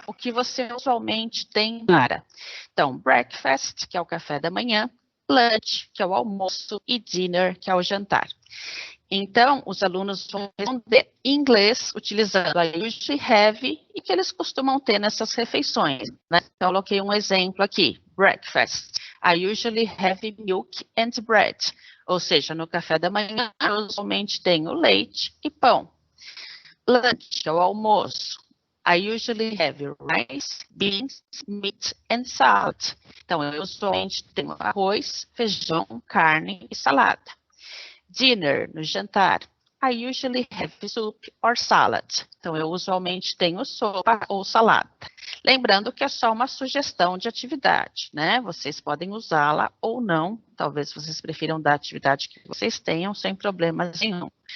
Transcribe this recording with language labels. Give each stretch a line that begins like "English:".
Portuguese: O que você usualmente tem para? Então, breakfast, que é o café da manhã, lunch, que é o almoço, e dinner, que é o jantar. Então, os alunos vão responder em inglês, utilizando a
English: usually have
Portuguese: e que eles costumam ter nessas refeições, né? Então, eu coloquei um exemplo aqui, breakfast.
English: I usually have milk and bread.
Portuguese: Ou seja, no café da manhã, eu usualmente tenho leite e pão. Lunch, o almoço.
English: I usually have rice, beans, meat and salad.
Portuguese: Então, eu usualmente tenho arroz, feijão, carne e salada. Dinner, no jantar.
English: I usually have soup or salad.
Portuguese: Então, eu usualmente tenho sopa ou salada. Lembrando que é só uma sugestão de atividade, né? Vocês podem usá-la ou não. Talvez vocês prefiram dar a atividade que vocês tenham, sem problema nenhum.